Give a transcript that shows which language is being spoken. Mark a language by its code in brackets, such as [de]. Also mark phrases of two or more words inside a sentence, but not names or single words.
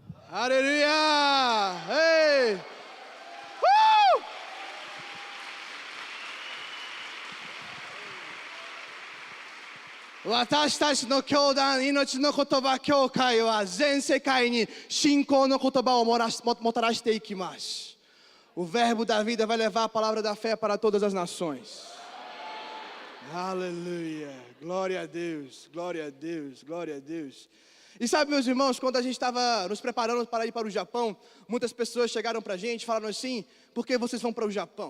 [pt] Aleluia! Ei! Uh! [ja] 私たちの教団、命の言葉教会は全世界に信仰の言葉をもたらしていきます。 [pt] O verbo da vida vai levar a palavra da fé para todas as nações. Aleluia! Glória a Deus, glória a Deus, glória a Deus. E sabe, meus irmãos, quando a gente estava nos preparando para ir para o Japão, muitas pessoas chegaram para a gente e falaram assim: por que vocês vão para o Japão?